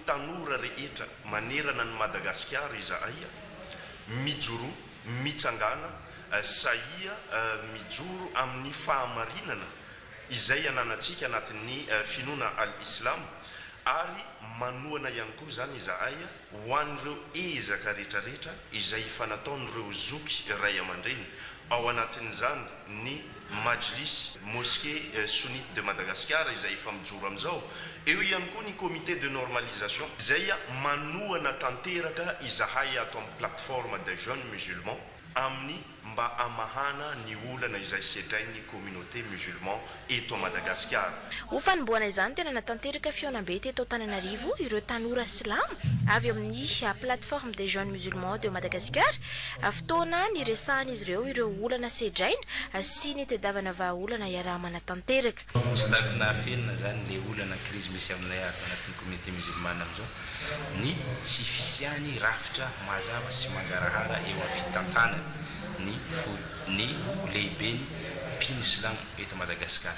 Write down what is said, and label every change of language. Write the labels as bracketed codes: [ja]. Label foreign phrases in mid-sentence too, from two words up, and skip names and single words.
[mg] tanora rehetra manerana ny Madagasikara izahay mijoro mitsangana saia mijoro amin'ny fahamarinana izay ananatsika anatin'ny finoana al-Islam ary manoana ihany koa zany izahay ho an'ireo ezaka rehetrarehetra izay fanataon'ireo zoky ray aman-dreny ao anatin'izany ny Majlis Mosquée Sunnite de Madagascar izay efa mijoro amizao. Eo ihany koa ny [fr] comité de normalisation [mg] izay manoana tanteraka izahay ato amin'ny [fr] plateforme des jeunes musulmans [mg] amin'ny mba amahana ny olana izay sedrain'ny [fr] communauté musulman [mg] eto Madagasikara. Ho fanomboana izany tena natanteraka fihaonam-be teto Antananarivo ireo tanora silamo avy amin'ny [fr] plateforme des jeunes musulmans de Madagascar. [mg] Fotoana niresahan'izy ireo olana sedraina sy ny tediavana vahaolana iaraha-mana tanteraka. Tsy tadina fenina zany le olana crise misy aminay ato anatin'ny [fr] communauté musulmane [mg] amizao ny tsy fisiany rafitra mazava sy mangarahara eo amin'ny fitantanana ny lehibeny mpino silamo eto Madagasikara.